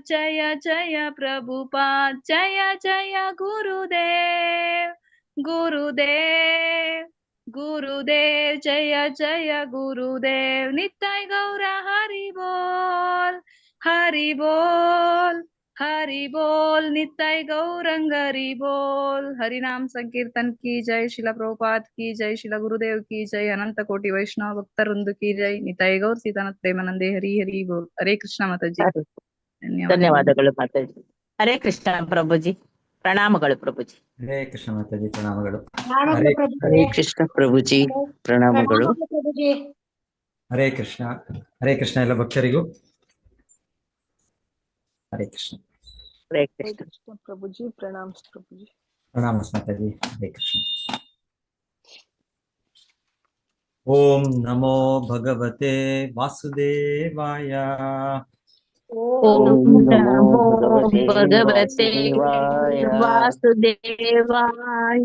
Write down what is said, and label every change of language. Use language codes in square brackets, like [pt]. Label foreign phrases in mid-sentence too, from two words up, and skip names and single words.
[hi] ಜಯ ಜಯ ಪ್ರಭುಪಾದ್ ಜಯ ಜಯ ಗುರುದೇವ್ ಗುರುದೇವ್ ಗುರುದೇವ್ ಜಯ ಜಯ ಗುರುದೇವ್ ನಿತಾಯ್ ಗೌರ ಹರಿ ಬೋಲ್ ಹರಿ ಬೋಲ್ हरि बोल निताय गौरंग हरि बोल हरि नाम संकीर्तन की जय शिला प्रभुपाद की जय शिला गुरुदेव की जय अनंत कोटि वैष्णव भक्तवृंद की जय निताय गौर सीतानाथ प्रेमानंदे हरि हरि बोल हरे कृष्ण माताजी [kn] ಧನ್ಯವಾದಗಳು ಮಾತಾಜಿ. ಹರೇ ಕೃಷ್ಣ ಪ್ರಭುಜಿ, ಪ್ರಣಾಮಗಳು ಪ್ರಭುಜಿ. ಹರೇ ಕೃಷ್ಣ ಮಾತಾಜಿ, ಪ್ರಣಾಮಗಳು. ಹರೇ ಕೃಷ್ಣ ಪ್ರಭುಜಿ, ಪ್ರಣಾಮಗಳು. ಹರೇ ಕೃಷ್ಣ. ಹರೇ ಕೃಷ್ಣ ಎಲ್ಲ ಭಕ್ತರಿಗೂ ಹರೇ ಕೃಷ್ಣ. ಹರೇ ಕೃಷ್ಣ ಪ್ರಭುಜಿ, ಪ್ರಣಾಮ ಪ್ರಭುಜಿ. ಪ್ರಣಾಮ ಮಾತಾಜಿ. [sa] ಹರೇ ಕೃಷ್ಣ. ಓಂ ನಮೋ ಭಗವತೆ ವಾಸುದೇವಾಯ. ಓಂ ನಮೋ ಭಗವತೆ ವಾಸುದೇವಾಯ.